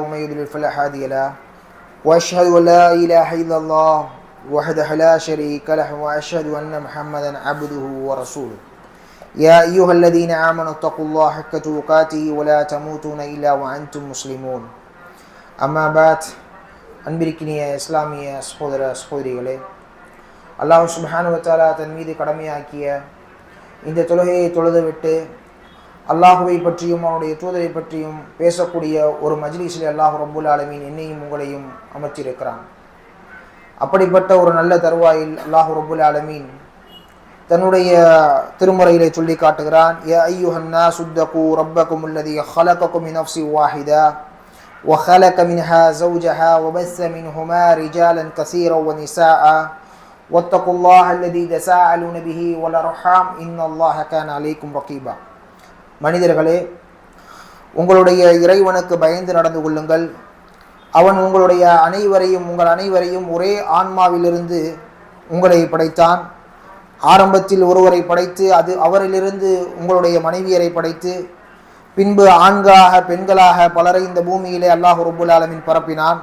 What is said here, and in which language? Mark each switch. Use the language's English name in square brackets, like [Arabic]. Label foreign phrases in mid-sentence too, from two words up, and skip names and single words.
[Arabic] ومن يضلل فلا هادي له وأشهد أن لا إله إلا الله وحده لا شريك له وأشهد أن محمدا عبده ورسوله يا أيها الذين آمنوا اتقوا الله حق تقاته ولا تموتون إلا وأنتم مسلمون أما بعد [Tamil] அன்பிற்கினிய இஸ்லாமிய சகோதர சகோதரிகளே, [Arabic] الله سبحانه وتعالى [Tamil] தன் மீது கடமையாக்கிய இந்த தொழுகையை தொழுதுவிட்டு அல்லாஹுவை பற்றியும் அவனுடைய தூதரை பற்றியும் பேசக்கூடிய ஒரு மஜ்லிஸில் [Arabic] الله رب العالمين [Tamil] என்னையும் உங்களையும் அமர்த்தியிருக்கிறான். அப்படிப்பட்ட ஒரு நல்ல தருவாயில் [Arabic] الله رب العالمين [Tamil] தன்னுடைய திருமுறையிலே சொல்லி காட்டுகிறான். [Arabic] يا أيها الناس اتقوا ربكم الذي خلقكم من نفس واحدة وخلق منها زوجها وبث منهما رجالا كثيرا ونساء واتقوا الله الذي تساءلون به والأرحام إن الله كان عليكم رقيبا. [Tamil] மனிதர்களே, உங்களுடைய இறைவனுக்கு பயந்து நடந்து கொள்ளுங்கள். அவன் உங்களுடைய உங்கள் அனைவரையும் ஒரே ஆன்மாவிலிருந்து உங்களை படைத்தான். ஆரம்பத்தில் ஒருவரை படைத்து அவரிலிருந்து உங்களுடைய மனைவியரை படைத்து பின்பு ஆண்களாக பெண்களாக பலரை இந்த பூமியிலே [Arabic] الله رب العالمين [Tamil] பரப்பினான்.